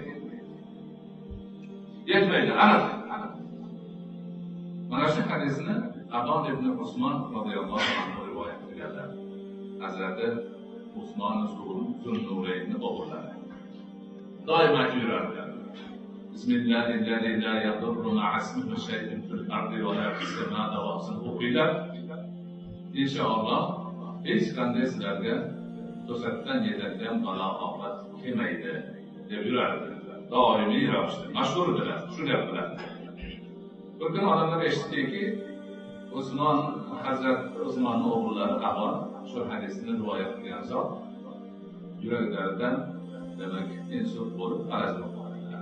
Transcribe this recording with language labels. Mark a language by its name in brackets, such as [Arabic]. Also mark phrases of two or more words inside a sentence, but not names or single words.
[Uzbek] Yetmaydi, aniq. Mana shu hadisni Abon ibn Usmon [Arabic] رضي الله عنه [Uzbek] rivoyat qilganlar. Hazrati Usmon Zunnuraynni o'g'illari. Doim aytib yurardilar. [Arabic] بسم الله الرحمن الرحيم. لا يضر مع اسمه شيء في الأرض ولا في السماء wa o'qinglar. [Uzbek] Inshaalloh hech qanday sizlarga to'satdan yetadigan balo ofat kelmaydi deb yurardi. Doimiy ravishda mashhurdilar shu gap bilan. Bir kun odamlar eshitdiki, Hazrat Usmonning o'g'illari Abon shu hadisni rivoyat qilgan zot yuraklaridan demak insult bo'lib arazlab qoldilar.